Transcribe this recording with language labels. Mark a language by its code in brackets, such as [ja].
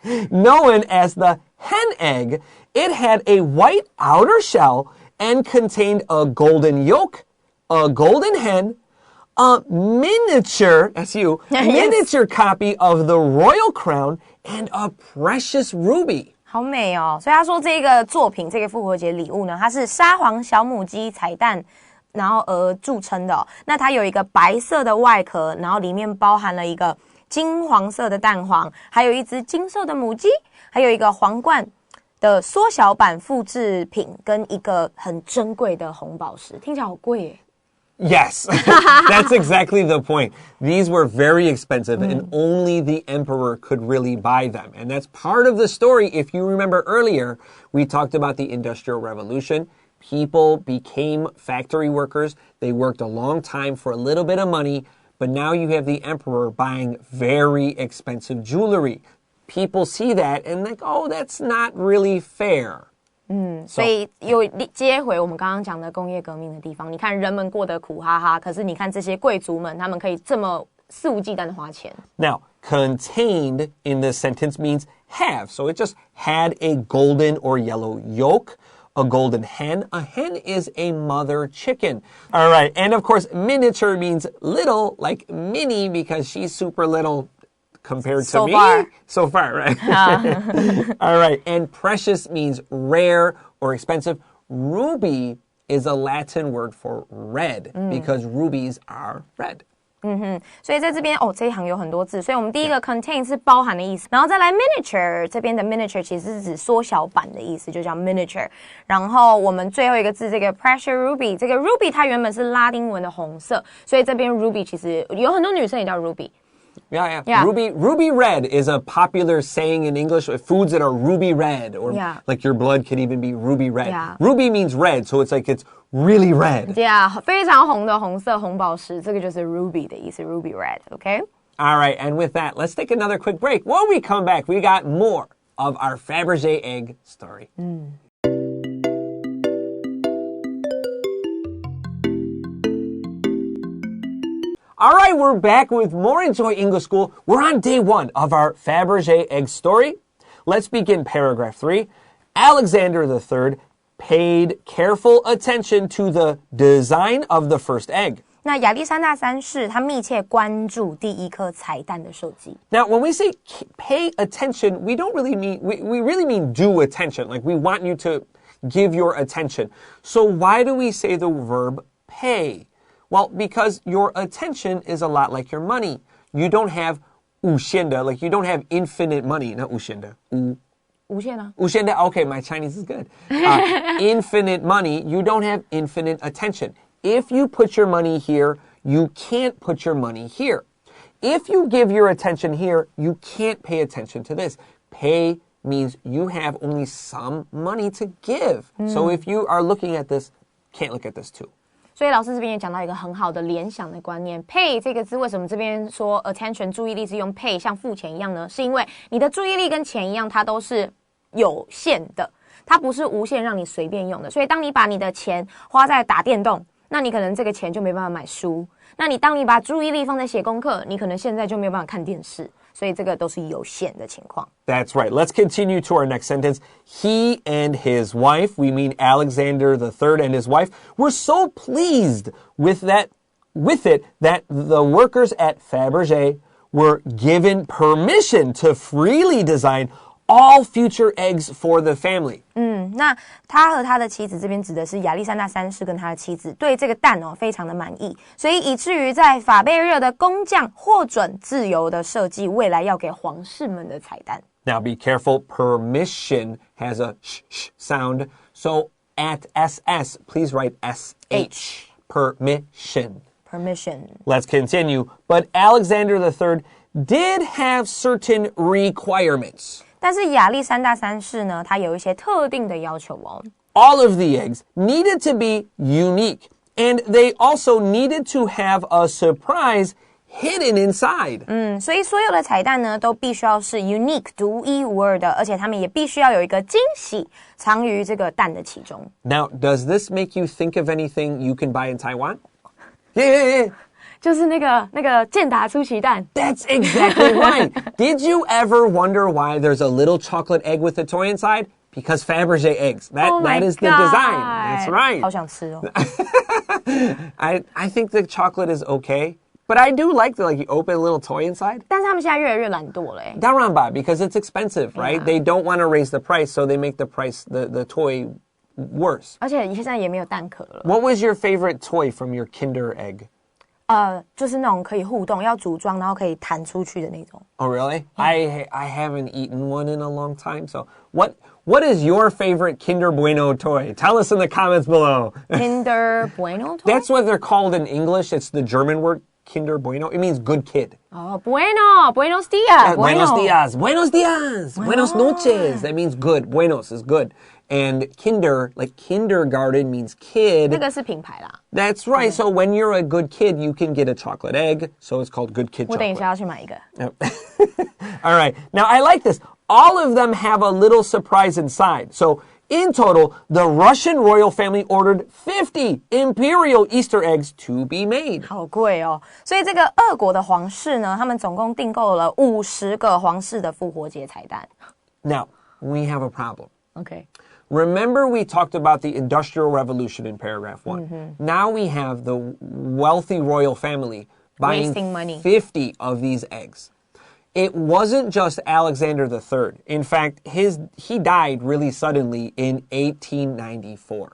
[en] Known as the hen egg, it had a white outer shell and contained a golden yolk, a golden hen, a miniature, that's you, miniature copy of the royal crown, and a precious ruby. [zh] 好美哦！所以他说这个作品，这个复活节礼物呢，它是沙皇小母鸡彩蛋，然后而著称的哦。那它有一个白色的外壳，然后里面包含了一个金黄色的蛋黄，还有一只金色的母鸡，还有一个皇冠的缩小版复制品，跟一个很珍贵的红宝石，听起来好贵耶。 [en] Yes, that's exactly the point. These were very expensive and only the emperor could really buy them. And that's part of the story. If you remember earlier, we talked about the Industrial Revolution. People became factory workers. They worked a long time for a little bit of money, but now you have the emperor buying very expensive jewelry. People see that and like, oh, that's not really fair. [zh] 所以又接回我们刚刚讲的工业革命的地方，你看人们过得苦哈哈，可是你看这些贵族们，他们可以这么肆无忌惮的花钱。 [en] Now, contained in this sentence means have. So it just had a golden or yellow yolk, a golden hen. A hen is a mother chicken. All right. And of course, miniature means little, like Minnie, because she's super little compared to me. So far, right? All right. And precious means rare or expensive. Ruby is a Latin word for red because rubies are red. [zh] 所以在这边这一行有很多字，所以我们第一个 contain 是包含的意思，然后再来 miniature 这边的 miniature 其实是指缩小版的意思，就叫 miniature。然后我们最后一个字这个 [en] precious ruby， [zh] 这个 ruby 它原本是拉丁文的红色，所以这边 ruby 其实有很多女生也叫 ruby。 [en] Yeah. Ruby red is a popular saying in English. Foods that are ruby red, or like your blood could even be ruby red. Ruby means red, so it's like it's really red. Yeah, [zh] 非常红的红色红宝石，这个就是 ruby 的意思 ， [en] ruby red. Okay. All right, and with that, let's take another quick break. When we come back, we got more of our Fabergé egg story. All right, we're back with more Enjoy English School. We're on day 1 of our Fabergé egg story. Let's begin paragraph 3. Alexander III paid careful attention to the design of the first egg. [zh] 那亚历山大三世他密切关注第一颗彩蛋的设计。 [en] Now, when we say pay attention, we don't really mean, we really mean do attention. Like we want you to give your attention. So why do we say the verb pay? Well, because your attention is a lot like your money. You don't have [zh] 无限的, [en] like you don't have infinite money. Not [zh] 无限的, 无限啊. 无限的, [en] okay, my Chinese is good. Infinite money, you don't have infinite attention. If you put your money here, you can't put your money here. If you give your attention here, you can't pay attention to this. Pay means you have only some money to give. So if you are looking at this, can't look at this too. [zh] 所以老师这边也讲到一个很好的联想的观念 ，pay 这个字为什么这边说 attention 注意力是用 pay 像付钱一样呢？是因为你的注意力跟钱一样，它都是有限的，它不是无限让你随便用的。所以当你把你的钱花在打电动，那你可能这个钱就没办法买书。那你当你把注意力放在写功课，你可能现在就没有办法看电视。所以这个都是有限的情况。 [en] That's right. Let's continue to our next sentence. He and his wife, we mean Alexander III and his wife, were so pleased with it that the workers at Fabergé were given permission to freely design all future eggs for the family. [zh] 那他和他的妻子这边指的是亚历山大三世跟他的妻子对这个蛋非常的满意，所以以至于在法贝热的工匠获准自由的设计未来要给皇室们的彩蛋。 [en] Now be careful, permission has a sh sound, so at SS, please write SH. Permission. Let's continue. But Alexander III did have certain requirements. [zh] 但是亚历山大三世呢，他有一些特定的要求哦。 [en] All of the eggs needed to be unique, and they also needed to have a surprise hidden inside. [zh] 所以所有的彩蛋呢，都必须要是 unique 独一无二的，而且他们也必须要有一个惊喜藏于这个蛋的其中。 [en] Now, does this make you think of anything you can buy in Taiwan? Yeah. [zh] 就是那个健达出奇蛋。 [en] That's exactly right. Did you ever wonder why there's a little chocolate egg with a toy inside? Because Fabergé Eggs. That is the design. That's right. [zh] 好想吃哦。 [en] I think the chocolate is okay. But I do like you open a little toy inside. [zh] 但是他们现在越来越懒惰了欸。当然吧, [en] because it's expensive, right? They don't want to raise the price, so they make the toy worse. [zh] 而且现在也没有蛋壳了。 [en] What was your favorite toy from your Kinder egg? [zh] 就是那种可以互动，要组装，然后可以弹出去的那种。 [en] Oh, really? I haven't eaten one in a long time. So what is your favorite Kinder Bueno toy? Tell us in the comments below. Kinder Bueno toy? That's what they're called in English. It's the German word Kinder Bueno. It means good kid. Oh, [es] bueno. Buenos dias. Buenos dias. Buenos dias. Buenos noches. [en] That means good. Buenos is good. And Kinder, like kindergarten means kid. [zh] 那个是品牌啦。 [en] That's right. So when you're a good kid, you can get a chocolate egg. So it's called good kid chocolate. [zh] 我等一下要去买一个。 [en] All right. Now, I like this. All of them have a little surprise inside. So in total, the Russian royal family ordered 50 imperial Easter eggs to be made. [zh] 好贵哦。所以这个俄国的皇室呢，他们总共订购了50个皇室的复活节彩蛋。 [en] Now, we have a problem. Okay. Remember we talked about the Industrial Revolution in paragraph 1. Now we have the wealthy royal family buying Wasting money. 50 of these eggs. It wasn't just Alexander III. In fact, he died really suddenly in 1894.